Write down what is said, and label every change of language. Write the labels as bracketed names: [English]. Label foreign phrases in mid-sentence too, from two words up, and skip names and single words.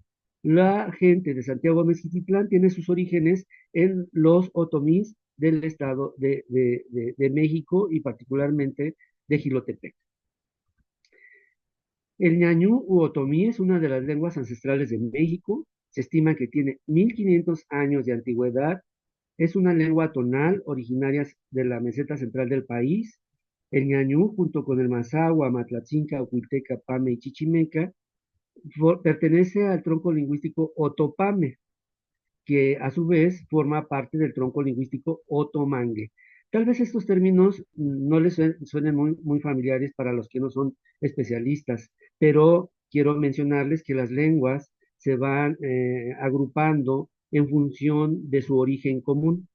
[Spanish] La gente de Santiago Mezquititlán tiene sus orígenes en los otomís del Estado de México y particularmente de Jilotepec. El ñañú u otomí es una de las lenguas ancestrales de México. Se estima que tiene 1500 años de antigüedad. Es una lengua tonal originaria de la meseta central del país. El ñañú, junto con el mazahua, matlatzinca, oculteca, pame y chichimeca, pertenece al tronco lingüístico otopame, que a su vez forma parte del tronco lingüístico otomangue. Tal vez estos términos no les suenen muy familiares para los que no son especialistas, pero quiero mencionarles que las lenguas se van agrupando en función de su origen común.